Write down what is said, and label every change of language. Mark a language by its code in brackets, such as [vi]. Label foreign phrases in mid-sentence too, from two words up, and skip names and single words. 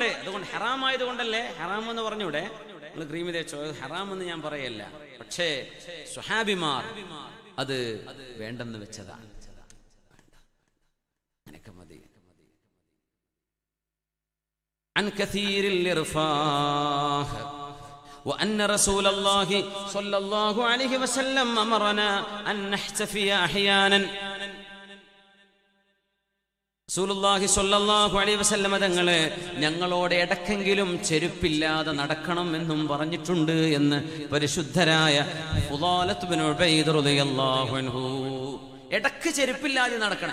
[ml] അതുകൊണ്ട് ഹറാമായത് കൊണ്ടല്ലേ ഹറാം എന്ന് പറഞ്ഞൂടെ? നിങ്ങൾ ക്രീമി തേച്ചോ, ഹറാമെന്ന് ഞാൻ പറയല്ല. പക്ഷേ സ്വഹാബിമാർ അത് വേണ്ടെന്ന് വെച്ചതാണ്. അങ്ങനെയൊക്കെ മതി. [ar] عن كثير الإرفاه وأن رسول الله صلى الله عليه وسلم أمرنا أن نحتفي أحيانا. [ml] റസൂലുള്ളാഹി [ar] صلى الله عليه وسلم [ml] തങ്ങളെ ഞങ്ങളോട് ഇടക്കെങ്കിലും ചെരുപ്പില്ലാതെ നടക്കണം എന്നും പറഞ്ഞിട്ടുണ്ട് എന്ന് പരിശുദ്ധരായ ഫുദാലത്ത് ബിൻ ഉബൈദ് [ar] رضي الله عنه. [ml] ഇടക്ക് ചെരുപ്പില്ലാതെ നടക്കണം.